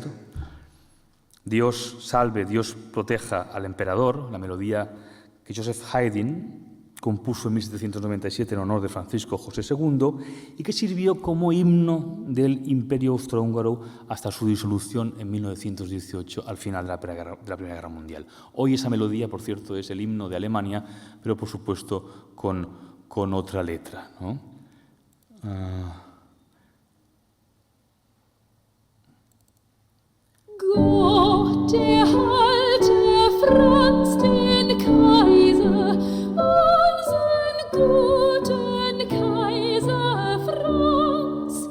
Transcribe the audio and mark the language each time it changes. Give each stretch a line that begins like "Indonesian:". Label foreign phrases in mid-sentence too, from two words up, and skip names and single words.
Spanish: Dios salve, Dios proteja al emperador, la melodía que Joseph Haydn compuso en 1797 en honor de Francisco José II y que sirvió como himno del Imperio Austrohúngaro hasta su disolución en 1918, al final de la Primera Guerra Mundial. Hoy esa melodía, por cierto, es el himno de Alemania, pero por supuesto con otra letra, ¿no?
German: Gott erhalte Franz den Kaiser, unseren guten Kaiser Franz.